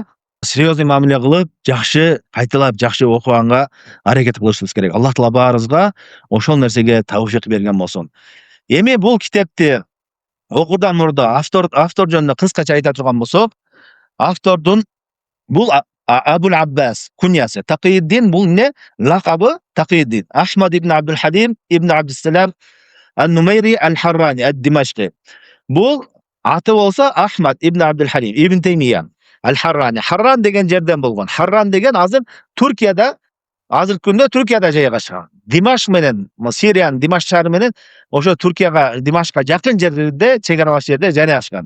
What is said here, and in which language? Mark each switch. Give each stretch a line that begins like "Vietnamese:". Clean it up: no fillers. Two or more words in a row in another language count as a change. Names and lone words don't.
Kyrgyz: Серьезный мамиле кылып, жакшы кайталап, жакшы окуганга аракет кылышыбыз керек. Аллах таала баарыбызга ошол нерсеге тавфик берген болсун. Эми бул китепти окуудан мурда автор жөнүндө кыскача айта турган болсок, автордун бул Абул Аббас куньясы. Тaqiyuddin бул эмне? Лакабы Taqiyuddin. Ахмад ибн Абдул Хадим ибн Абдуссалам ан-Нумайри аль-Харрани ад-Димашқи. Бул аты болсо Ахмад ибн Абдул Хадим ибн Таймия аль-Харрани. Харран деген жерден болгон. Харран деген азыр Туркияда, азыркы күндө Туркияда жайгашкан. Димашк менен, Сириянын Димашк шаары менен ошо Туркияга, Димашкка жакын жерде, чек аралаш жерде жайгашкан.